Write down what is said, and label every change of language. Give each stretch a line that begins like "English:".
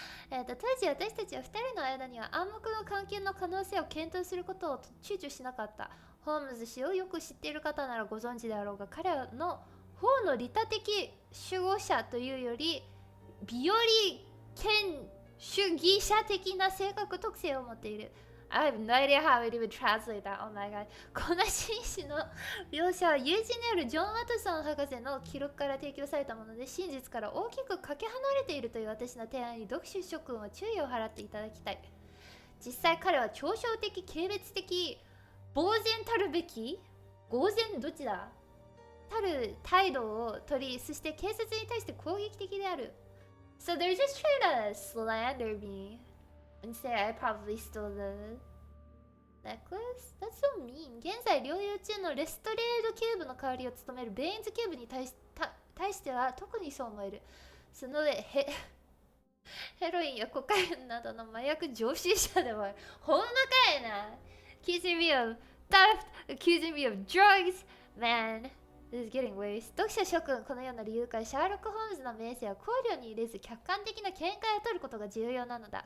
Japanese: 当時私たちは2人の間には暗黙の関係の可能性を検討することを躊躇しなかった。ホームズ氏をよく知っている方ならご存知であろうが、彼の法の利他的守護者というより美より権主義者的な性格特性を持っている。
English: I have no idea how it would translate that. Oh my god.
Japanese: この紳士の描写は友人であるジョン・ワトソン博士の記録から提供されたもので、真実から大きくかけ離れているという私の提案に読者諸君は注意を払っていただきたい。実際彼は嘲笑的、軽蔑的、呆然たるべき呆然どっちだたる態度を取り、そして警察に対して攻撃的である。
English: So they're just trying to slander me and say I probably stole the necklace? That's so mean.
Japanese: 現在療養中のレストレードキューブの代わりを務めるベインズキューブに対しては特にそう思える。その上ヘロインやコカインなどの麻薬常習者でもある。ほんまかいな。
English: Accusing me of theft, accusing me of drugs. Man, this is getting worse.
Japanese: 読者諸君、このような理由からシャーロック・ホームズの名声は考慮に入れず客観的な見解を取ることが重要なのだ。